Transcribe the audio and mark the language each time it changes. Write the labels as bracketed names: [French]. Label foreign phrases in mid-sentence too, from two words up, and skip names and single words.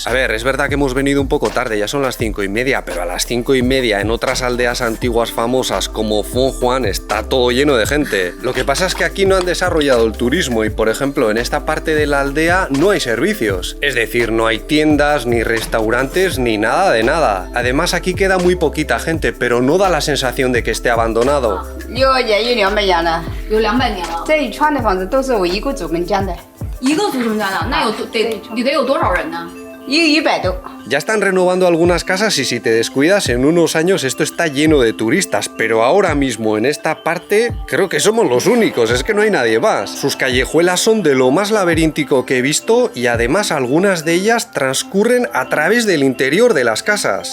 [Spanish] A ver, es verdad que hemos venido un poco tarde, ya son las 5:30, pero a las 5:30 en otras aldeas antiguas famosas como Fenghuan está todo lleno de gente. Lo que pasa es que aquí no han desarrollado el turismo y, por ejemplo, en esta parte de la aldea no hay servicios. Es decir, no hay tiendas, ni restaurantes, ni nada de nada. Además, aquí queda muy poquita gente, pero no da la sensación de que esté abandonado. [Chinese] 有也有200年了，有200年了。这一串的房子都是我一个祖宗建的，一个祖宗家的，那得有多少人呢？一个100多。 [Spanish] Ya están renovando algunas casas y si te descuidas en unos años esto está lleno de turistas, pero ahora mismo en esta parte creo que somos los únicos, es que no hay nadie más. Sus callejuelas son de lo más laberíntico que he visto y además algunas de ellas transcurren a través del interior de las casas.